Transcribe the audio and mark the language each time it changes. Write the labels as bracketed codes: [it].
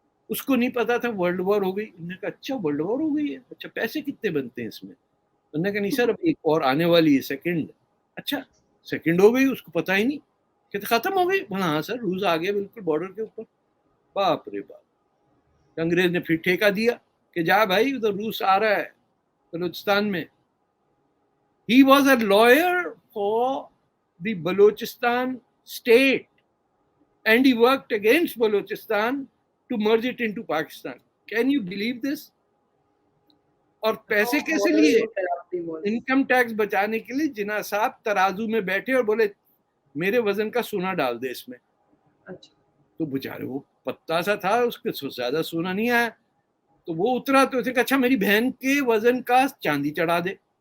[ur] اس کو نہیں پتا تھا ورلڈ وار ہو گئی. انہوں نے کہا اچھا ورلڈ وار ہو گئی ہے, اچھا پیسے کتنے بنتے ہیں اس میں؟ انہوں نے کہا نہیں سر اب ایک اور آنے والی ہے سیکنڈ. اچھا سیکنڈ ہو گئی, اس کو پتا ہی نہیں کہ ختم ہو گئی. ہاں سر روس آ گیا بالکل بارڈر کے اوپر. باپ رے باپ, انگریز نے پھر ٹھیکہ دیا کہ جا بھائی ادھر روس آ رہا ہے بلوچستان میں. [en] He was a lawyer for the Balochistan state and he worked against Balochistan to merge it into Pakistan. Can you believe this? [ur] اور پیسے کیسے لیے؟ انکم ٹیکس بچانے کے لیے جناح صاحب ترازو میں بیٹھے اور بولے میرے وزن کا سونا ڈال دے اس میں. تو بےچارے وہ پتہ سا تھا, اس کے زیادہ سونا نہیں آیا, تو وہ اترا تو اسے کہا اچھا میری بہن کے وزن کا چاندی چڑھا دے.